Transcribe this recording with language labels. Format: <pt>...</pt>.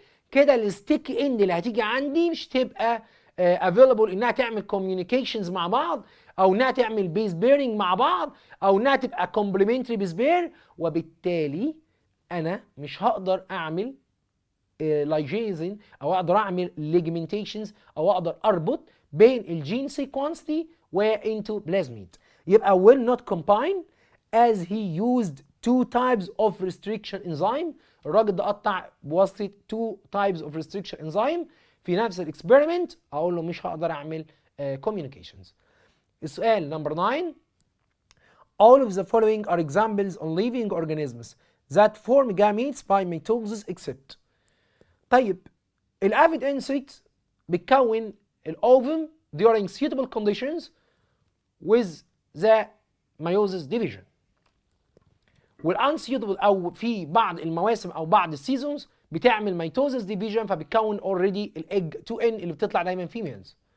<ar>كده الستيك اند اللي هتيجي عندي مش تبقى افيلبل انها تعمل كوميونيكيشنز مع بعض، او انها تعمل بيز بيرنج مع بعض، او انها تبقى كومبلمنتري بيز بير، وبالتالي انا مش هقدر اعمل لايجيزن او اقدر اعمل ليجمنتيشنز او اقدر اربط بين الجين سيكونس دي وانتو بلازميد.</ar> <en>يبقى will not combine as he used two types of restriction enzyme.</en> <ar>الراجل ده قطع بواسطه</ar> <en>two types of restriction enzyme</en> <ar>في نفس الاكسبيرمنت. اقول له مش هقدر اعمل communications. السؤال نمبر 9.</ar> <en>All of the following are examples on living organisms that form gametes by mitosis except.</en> <ar>طيب الافيد انسيكت بتكون الاوفم during suitable conditions with the meiosis division، والانسيوتبل او في بعض المواسم او بعض السيزونز بتعمل ميتوزس ديفيجن فبتكون اوريدي الايج 2 ان اللي بتطلع دايما فيميلز.</ar>